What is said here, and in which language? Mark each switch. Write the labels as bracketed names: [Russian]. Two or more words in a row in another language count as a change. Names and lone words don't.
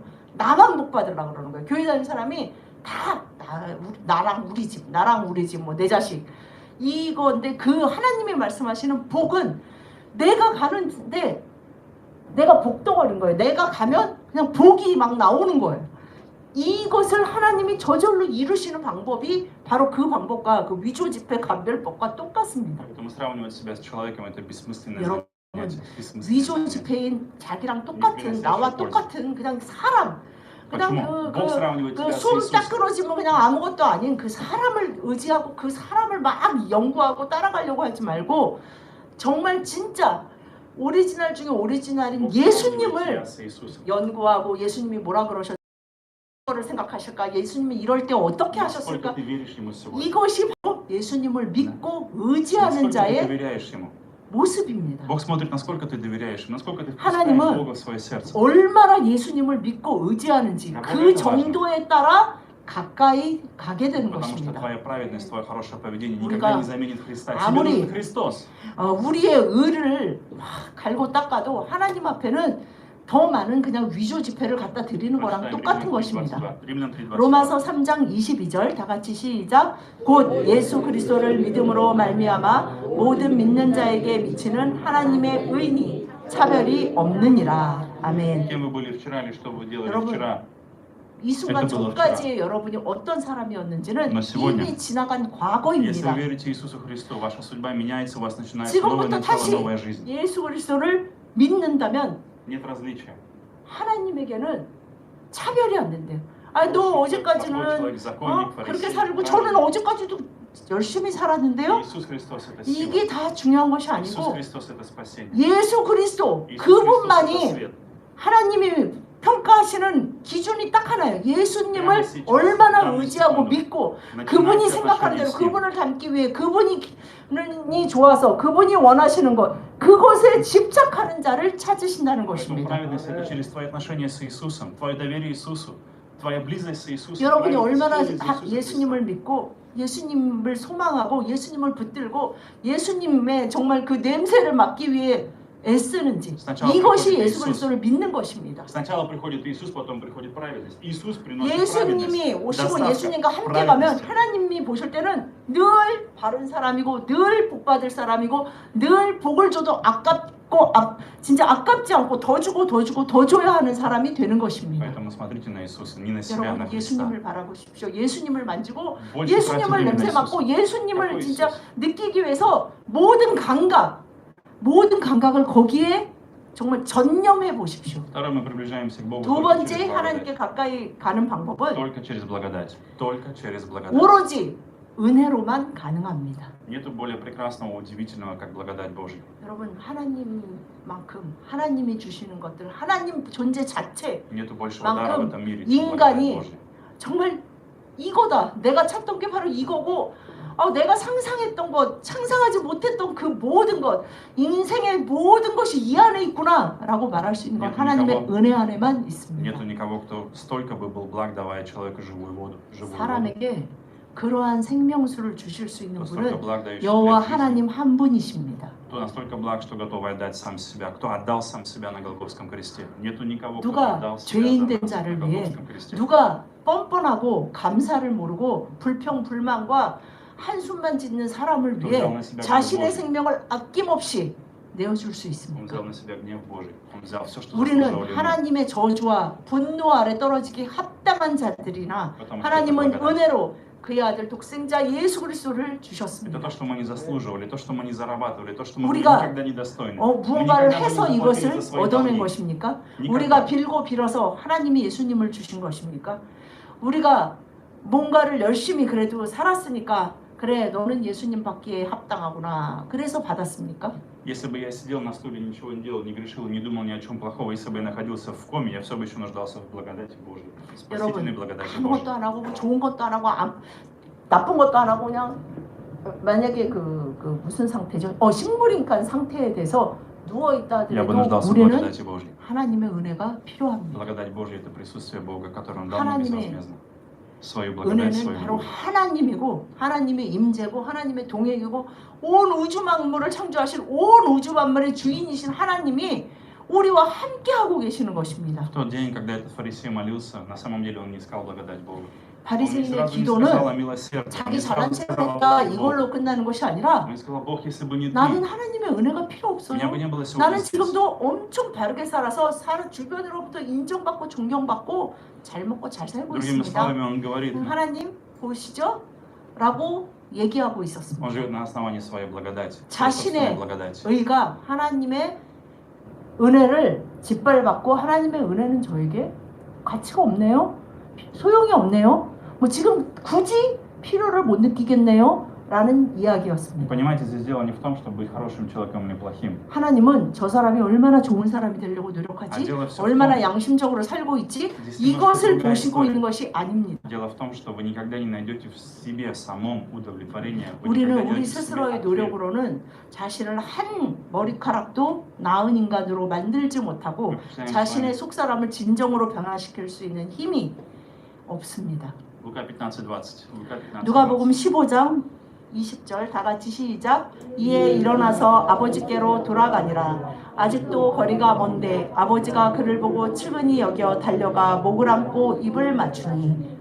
[Korean] 나만 복받으려고 그러는 거예요. 교회 다니는 사람이 다 나랑 우리 집 뭐 내 자식 이건데 그 하나님이 말씀하시는 복은 내가 가는데 내가 복덩어린 거예요. 내가 가면 그냥 복이 막 나오는 거예요. 이것을 하나님이 저절로 이루시는 방법이 바로 그 방법과 그 위조 지폐 감별법과 똑같습니다. [Russian] Поэтому сравнивать себя с человеком это бессмысленное [Korean] 여러분, [Russian] занятие. бессмысленное [Korean] 위조 [Russian] занятие. [Korean] 지폐인 자기랑 똑같은 나와 똑같은 그냥 사람 그냥 [Russian] Бог сравнивает тебя с [Korean] 그숨 딱 [Russian] Иисусом. [Korean] 끊어지면 그냥 아무것도 아닌 그 사람을 의지하고 그 사람을 막 연구하고 따라가려고 하지 말고 정말 진짜 오리지널 중에 오리지널인 [Russian] Бог сравнивает [Korean] 예수님을 [Russian] тебя с Иисусом. [Korean] 연구하고 예수님이 뭐라 그러셨 를 생각하실까? 예수님이 이럴 때 어떻게 [Russian] Насколько [Korean] 하셨을까? [Russian] ты веришь Ему сегодня? [Korean] 이것이 바로 예수님을 믿고 의지하는 [Russian] Насколько ты [Korean] 자의 [Russian] доверяешь Ему? [Korean] 모습입니다. [Russian] Бог смотрит, насколько ты доверяешь Ему, насколько ты [Korean] 하나님은 [Russian] впускаешь Бога в свое сердце. [Korean] 얼마나 예수님을 믿고 의지하는지 그 정도에 따라 가까이 가게 되는 [Russian] Потому что [Korean] 것입니다. [Russian] твоя праведность, твое хорошее поведение [Korean] 우리가 [Russian] никогда не заменит Христа. Тебе [Korean] 아무리 [Russian] нужен Христос. [Korean] 우리의 의를 막 갈고 닦아도 하나님 앞에는 더 많은 그냥 위조 지폐를 갖다 드리는 거랑 [Russian] Прочитаем [Korean] 똑같은 [Russian] Римлянам [Korean] 것입니다. [Russian] 3:22. Римлянам 3:22. [Korean] 로마서 3장 22절 다 같이 시작. 곧 예수 그리스도를 믿음으로 말미암아 모든 믿는 자에게 미치는 하나님의 의니 차별이 없느니라. 아멘. [Russian] Кем вы были вчера или что вы делали [Korean] 여러분, [Russian] вчера? [Korean] 이 순간 [Russian] Это было [Korean] 전까지의 여러분이 어떤 사람이었는지는 [Russian] Но сегодня, [Korean] 이미 지나간 [Russian] Если [Korean] 과거입니다. [Russian] вы верите Иисусу Христу, ваша судьба меняется, у вас начинается новое [Korean] 지금부터 [Russian] начало, [Korean] 다시 [Russian] новая жизнь. [Korean] 예수 그리스도를 믿는다면 [Russian] Нет различия. [Korean] 하나님에게는 차별이 안 된대요. 아, 너 어제까지는 그렇게 살고 저는 어제까지도 열심히 살았는데요. [Russian] Иисус Христос это [Korean] 이게 [Russian] сила. [Korean] 다 중요한 것이 [Russian] Иисус [Korean] 아니고 [Russian] Христос это спасение. [Korean] 예수 그리스도 [Russian] Иисус Христос это [Korean] 그분만이 [Russian] свет. [Korean] 하나님이 평가하시는 기준이 딱 하나예요. 예수님을 얼마나 의지하고 믿고 그분이 생각하는 대로 그분을 닮기 위해 그분이 좋아서 그분이 원하시는 것 그것에 집착하는 자를 찾으신다는 [Russian] Поэтому [Korean] 것입니다. [Russian] праведность это через твои отношения с Иисусом, твое доверие Иисусу, твоя близость с Иисусом. [Korean] 여러분이 [Russian] праведность [Korean] 얼마나 [Russian] через Иисуса [Korean] 예수님을 [Russian] Христа. [Korean] 믿고 예수님을 소망하고 예수님을 붙들고 예수님의 정말 그 냄새를 맡기 위해 애쓰는지 이것이 예수 그리스도를 믿는 것입니다. [Russian] Сначала приходит Иисус, потом приходит праведность. Иисус приносит [Korean] 예수님이 [Russian] праведность. [Korean] 오시고 [Russian] Доставка [Korean] 예수님과 함께 가면 [Russian] праведности. [Korean] 하나님이 보실 때는 늘 바른 사람이고 늘 복받을 사람이고 늘 복을 줘도 아깝고 진짜 아깝지 않고 더 주고 더 주고 더 줘야 하는 사람이 되는 것입니다. [Russian] Поэтому смотрите на Иисуса, не на себя, на [Korean] 여러분 [Russian] Христа. [Korean] 예수님을 바라보십시오. 예수님을 만지고 [Russian] Больше [Korean] 예수님을 [Russian] тратить время на [Korean] 냄새 [Russian] Иисуса. [Korean] 맡고 예수님을 [Russian] Какой [Korean] 진짜 [Russian] Иисус? [Korean] 느끼기 위해서 모든 감각을 거기에 정말 전념해 보십시오. [Russian] Второе, мы приближаемся к Богу [Korean] 두 [Russian] только через [Korean] 번째 하나님께 [Russian] благодать. [Korean] 가까이 가는 방법은 [Russian] Только через благодать. Только через благодать. [Korean] 오로지 은혜로만 가능합니다. [Russian] Нету более прекрасного, удивительного, как благодать Божья. [Korean] 여러분 하나님만큼 하나님이 주시는 것들 하나님 존재 자체 [Russian] Нету большего [Korean] 만큼 [Russian] дара в этом мире, чем [Korean] 인간이 [Russian] благодать Божья. [Korean] 정말 이거다. 내가 찾던 게 바로 이거고 내가 상상했던 것, 상상하지 못했던 그 모든 것, 인생의 모든 것이 이 안에 있구나 라고 말할 수 있는 건 하나님의 은혜 안에만 있습니다. [Russian] Нету никого, кто столько бы был благ, давая человеку живую воду. живую воду. [Korean] 사람에게 그러한 생명수를 주실 수 있는 [Russian] Кто столько [Korean] 분은 [Russian] благ, дающий [Korean] 여호와 [Russian] хлеб жизни. [Korean] 하나님 한 분이십니다. [Russian] Кто настолько благ, что готов отдать сам себя. Кто отдал сам себя на Голгофском кресте. Нету никого, кто [Korean] 누가 [Russian] отдал себя [Korean] 죄인 [Russian] за [Korean] 된 [Russian] нас [Korean] 자를 [Russian] на [Korean] 위해 [Russian] Голгофском кресте. [Korean] 누가 뻔뻔하고 감사를 모르고 불평불만과 한숨만 짓는 사람을 위해 자신의 생명을 아낌없이 내어줄 수 [Russian] Он [Korean] 있습니까? [Russian] взял на себя гнев Божий. Он взял все, что [Korean] 우리는 [Russian] заслуживали ему. [Korean] 하나님의 저주와 분노 아래 떨어지기 합당한 자들이나 [Russian] Потому что это [Korean] 하나님은 [Russian] благодать. [Korean] 은혜로 그의 아들 독생자 예수 그리스도를 [Russian] Это [Korean] 주셨습니다. [Russian] то, что мы не заслуживали, то, что мы не зарабатывали, то, что мы были [Korean] 우리가 [Russian] никогда недостойны. [Korean] 무언가를 [Russian] Мы никогда [Korean] 해서 [Russian] не заплатили [Korean] 이것을 [Russian] за свои [Korean] 얻어낸 [Russian] долги. [Korean] 것입니까? [Russian] Никогда. [Korean] 우리가 빌고 빌어서 하나님이 예수님을 주신 것입니까? 우리가 뭔가를 열심히 그래도 살았으니까 그래 너는 예수님 받기에 합당하구나 그래서 받았습니까? [Russian] Если бы я сидел на стуле, ничего не делал, не грешил, не думал ни о чем плохого, если бы я находился в коме, я все бы еще нуждался в благодати Божьей, в спасительной [Korean] 여러분 [Russian] благодати [Korean] 아무것도 [Russian] Божьей. [Korean] 안 하고 좋은 것도 안 하고 나쁜 것도 안 하고 그냥 만약에 그 무슨 상태죠? 식물인간 상태에 대해서 누워 있다 [Russian] Я бы [Korean] 하더라도 [Russian] нуждался в [Korean] 우리는 [Russian] благодати Божьей. [Korean] 하나님의 은혜가 필요합니다. [Russian] Благодать Божья – это присутствие Бога, которое Он дал нам [Korean] 하나님의 [Russian] безвозмездно. Свою благодать, [Korean] 은혜는 [Russian] свою [Korean] 바로 [Russian] любовь. [Korean] 하나님이고 하나님의 임재고 하나님의 동행이고 온 우주 만물을 창조하신 온 우주 만물의 주인이신 하나님이 우리와 함께하고 계시는 것입니다. [Russian] В тот день, когда этот фарисей молился, на самом деле он не искал благодать Бога. [Korean] 바리새인의 [Russian] Он сразу не [Korean] 기도는 [Russian] сказал о милосердии. [Korean] 자기 [Russian] Он [Korean] 잘난 [Russian] сразу [Korean] 체가 [Russian] сказал [Korean] 됐다 [Russian] о Богу. [Korean] 이걸로 끝나는 것이 아니라 [Russian] Он сказал: Бог, если бы не ты, [Korean] 나는 하나님의 은혜가 필요 [Russian] меня [Korean] 없어요. [Russian] бы не было сегодня [Korean] 나는 [Russian] здесь. [Korean] 지금도 엄청 바르게 살아서 주변으로부터 인정받고 존경받고 잘 먹고 잘 살고 [Russian] Другими [Korean] 있습니다. [Russian] словами, он говорит, [Korean] 하나님 보시죠? 라고 얘기하고 [Russian] он [Korean] 있었습니다. [Russian] живет на основании своей благодати, своей [Korean] 자신의 [Russian] собственной благодати. [Korean] 의가 하나님의 은혜를 짓밟았고 하나님의 은혜는 저에게 가치가 없네요. 소용이 없네요. 뭐 지금 굳이 필요를 못 느끼겠네요. 라는 이야기였습니다. [Russian] Понимаете, здесь дело не в том, чтобы быть хорошим человеком или плохим. [Korean] 하나님은 저 사람이 얼마나 좋은 사람이 되려고 아, 노력하지, [Russian] дело всё в [Korean] 얼마나 [Russian] том, [Korean] 양심적으로 살고 있지, [Russian] здесь немножко [Korean] 이것을 [Russian] другая [Korean] 보시고 [Russian] история. [Korean] 있는 것이 아닙니다. [Russian] Дело в том, что вы никогда не найдете в себе самом удовлетворения. Вы [Korean] 우리는 [Russian] никогда не [Korean] 우리 [Russian] найдете в себе [Korean] 스스로의 [Russian] ответ. [Korean] 노력으로는 자신을 한 머리카락도 나은 인간으로 만들지 못하고 [Russian] Мы представляем с [Korean] 자신의 [Russian] вами [Korean] 속사람을 진정으로 변화시킬 수 있는 힘이 없습니다. [Russian] Лука 15:20. Лука 15:20. [Korean] 누가복음 15장 20절 다 같이 시작. 이에 일어나서 아버지께로 돌아가니라. 아직도 거리가 먼데 아버지가 그를 보고 측은히 여겨 달려가 목을 안고 입을 맞추니.